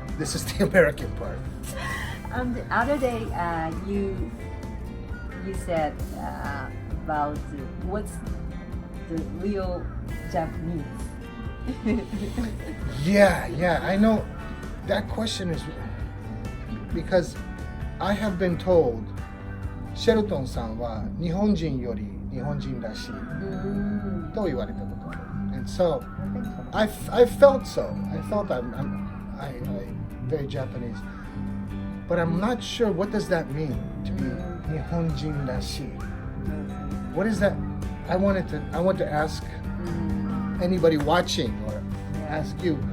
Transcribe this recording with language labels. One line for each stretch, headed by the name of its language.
English: This is the American part. the other day, you said about what's the real Japanese. Yeah, I know. That question is because I have been told
Japanese: シェルトンさんは日本人より日本人らしいと言われたことがある。
English: And so I felt so. I felt I'm very Japanese, but I'm not sure what does that mean to be
Japanese: 日本人らしい.
English: What is that? I want to ask anybody watching or ask you.